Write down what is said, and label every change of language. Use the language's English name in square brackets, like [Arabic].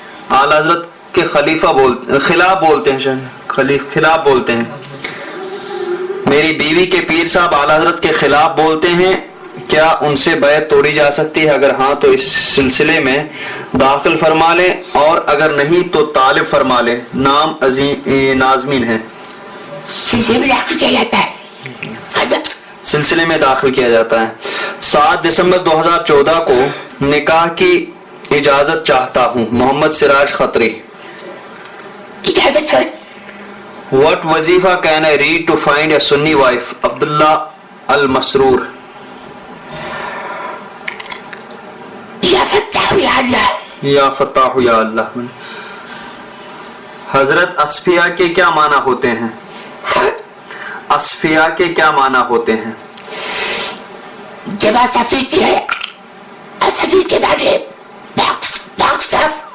[Urdu] اعلیٰ حضرت کے خلاف بولتے ہیں، خلاف بولتے ہیں۔ میری بیوی کے پیر صاحب اعلیٰ حضرت کے خلاف بولتے ہیں، کیا ان سے بیعت توڑی جا سکتی ہے؟ اگر ہاں تو اس سلسلے میں داخل فرما لیں، اور اگر نہیں تو طالب فرما لیں۔ نام نازمین ہے۔ سلسلے میں داخل کیا جاتا ہے۔ سلسلے میں داخل کیا جاتا ہے۔ 7 دسمبر 2014 کو نکاح کی اجازت چاہتا ہوں۔ محمد سراج خطری۔ اجازت ہے۔ [English] What وظیفہ can I read to find a Sunni wife؟ Abdullah المسرور۔ [Arabic] یا فتح یا اللہ۔ یا فتح یا اللہ۔ [Urdu] حضرت اصفیہ کے کیا معنی ہوتے ہیں؟ اصفیہ کے کیا معنی ہوتے ہیں؟ جمع صفی کی ہے، صفی کے معنی پاک صاف۔